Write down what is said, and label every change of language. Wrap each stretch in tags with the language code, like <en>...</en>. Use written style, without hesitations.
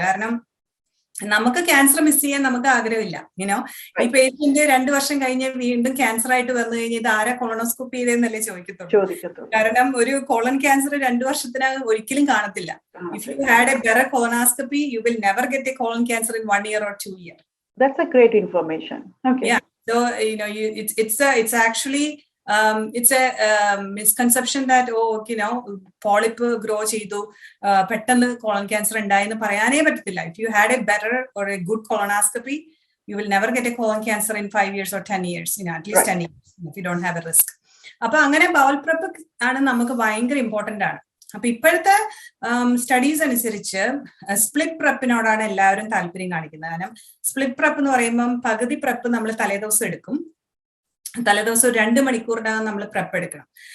<ml>കാരണം നമുക്ക് cancer miss ചെയ്യാൻ നമുക്ക് ആഗ്രഹമില്ല. ഈ പേഷ്യന്റ് 2 വർഷം കഴിഞ്ഞ് വീണ്ടും ക്യാൻസർ ആയിട്ട് വന്നു കഴിഞ്ഞാൽ ഇത് ആരാ കൊളോണോസ്കോപ്പി ചെയ്തെന്നല്ലേ ചോദിക്കത്തുള്ളൂ. കാരണം ഒരു കോളൻ ക്യാൻസർ 2 വർഷത്തിനകം ഒരിക്കലും കാണത്തില്ല.</ml> <en>If you had a better colonoscopy you will never get a colon cancer in 1 year or 2 years. That's a great information. Okay. Yeah. So it's actually it's a misconception that polyp grow</en> <ml>ചെയ്തു പെട്ടെന്ന് colon cancer ഉണ്ടായെന്ന് പറയാനേ പറ്റത്തില്ല.</ml> <en>If you had a better or a good colonoscopy, you will never get a colon cancer in 5 years or 10 years, at least 10 years if you don't have a risk.</en> <ml>അപ്പൊ അങ്ങനെ bowl prep ആണ് നമുക്ക് ഭയങ്കര important ആണ്. അപ്പൊ ഇപ്പോഴത്തെ studies അനുസരിച്ച് split പ്രപ്പിനോടാണ് എല്ലാവരും താല്പര്യം കാണിക്കുന്നത്. കാരണം സ്പ്ലിറ്റ് പ്രപ്പ് എന്ന് പറയുമ്പം പകുതി പ്രപ്പ് നമ്മൾ തലേദിവസം എടുക്കും, തലേദിവസം 2 മണിക്കൂറിനകം നമ്മൾ പ്രപ്പ് എടുക്കണം.</ml>